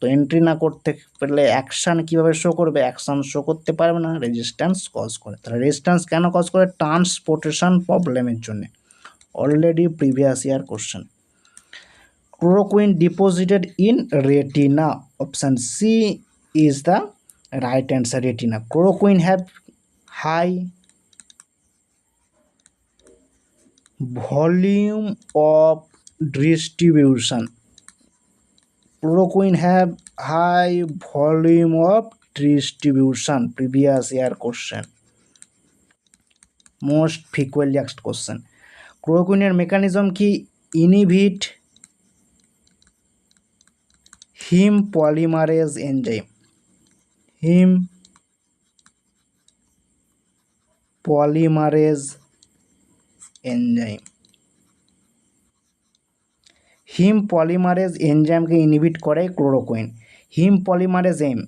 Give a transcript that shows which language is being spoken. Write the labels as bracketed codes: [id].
[bn] তো এন্ট্রি না করতে পারলে অ্যাকশান কীভাবে শো করবে, অ্যাকশান শো করতে পারবে না, রেজিস্ট্যান্স কজ করে। তাহলে রেজিস্ট্যান্স কেন কজ করে, ট্রান্সপোর্টেশন প্রবলেমের জন্য। [en] Already previous year question. Chloroquine deposited in retina, option C is the right answer, retina. Chloroquine have high volume of distribution, chloroquine have high volume of distribution. Previous year question, most frequently asked question. Chloroquine এর mechanism কি, inhibit heme polymerase enzyme, heme polymerase enzyme, [bn] হিম polymerase এনজাইমকে inhibit করে chloroquine. [en] heme polymerase